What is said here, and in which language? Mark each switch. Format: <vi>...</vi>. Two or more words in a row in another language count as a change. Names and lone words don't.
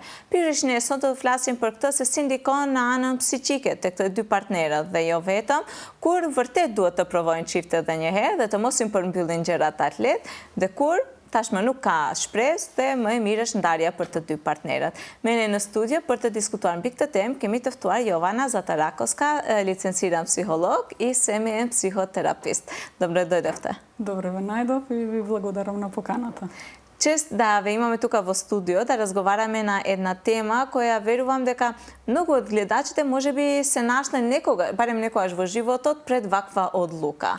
<sq>Pikërisht ne sot do të flasim për këtë se si ndikon në anën psiqike tek të dy partnerët dhe jo vetëm, kur vërtet duhet të provojnë çiftet edhe një herë dhe të mos i përmbyllin gjërat atë lehtë, dhe kur tashmë nuk ka shpresë dhe më e mirë është ndarja për të dy partnerët. Me ne në studio për të diskutuar mbi këtë temë kemi të ftuar Jovana Zatarakovska,</sq> <mk>лиценцирана психолог и семеен психотерапист. Добре дојдовте. Добре ве најдов и ви благодарам на поканата. Чест да ве имаме тука во студио да разговараме на една тема која верувам дека многу од гледачите можеби се нашле некога, барем некогаш во животот пред ваква одлука.</mk>